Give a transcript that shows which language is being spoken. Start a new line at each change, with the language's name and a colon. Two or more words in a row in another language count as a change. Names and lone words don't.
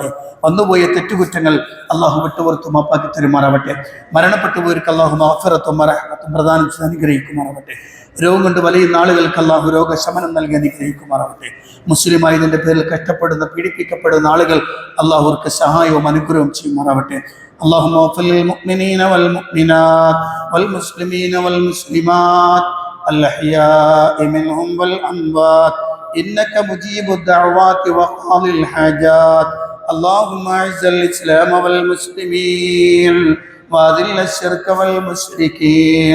Malayalam: വന്നുപോയ തെറ്റുകുറ്റങ്ങൾ അള്ളാഹു വിട്ടുപുറത്തും മാപ്പാക്കി തരുമാറാവട്ടെ. മരണപ്പെട്ടു പോയവർക്ക് അള്ളാഹു മഗ്ഫിറത്തും റഹ്മത്തും പ്രദാനം ചെയ്ത് അനുഗ്രഹിക്കുമാറാവട്ടെ. രോഗം കൊണ്ട് വലയുന്ന ആളുകൾക്ക് അള്ളാഹു രോഗശമനം നൽകി അനുഗ്രഹിക്കുമാറാവട്ടെ. മുസ്ലിമായതിൻ്റെ പേരിൽ കഷ്ടപ്പെടുന്ന, പീഡിപ്പിക്കപ്പെടുന്ന ആളുകൾ അള്ളാഹുർക്ക് സഹായവും അനുഗ്രഹവും ചെയ്യുമാറാവട്ടെ.
Arabic: اللهم اغفر للمؤمنين والمؤمنات والمسلمين والمسلمات الأحياء منهم والأموات إنك مجيب الدعوات وقاضي الحاجات. اللهم أعز الإسلام والمسلمين وأذل الشرك والمشركين.